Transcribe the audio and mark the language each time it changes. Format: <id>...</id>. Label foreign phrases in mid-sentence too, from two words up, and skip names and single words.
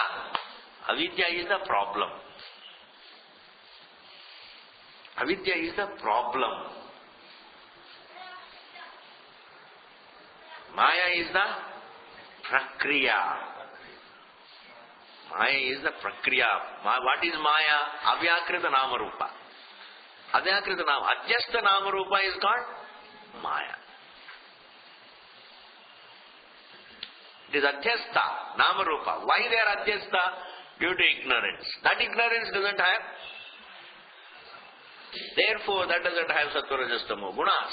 <en>Avidya is the problem. Avidya is the problem. Maya is the Prakriya. Maya is the Prakriya. What is Maya?</en> <sa>Avyakrita Nama-rupa. Avyakrita Nama. Adhyastha Nama-rupa</sa> <en>is called Maya. It is</en> <sa>Adhyastha Nama-rupa.</sa> <en>Why they are Adhyastha? Due to ignorance. That ignorance doesn't have. Therefore, that doesn't have</en> <sa>Sattva Rajas Tamo</sa> <en>gunas.</en>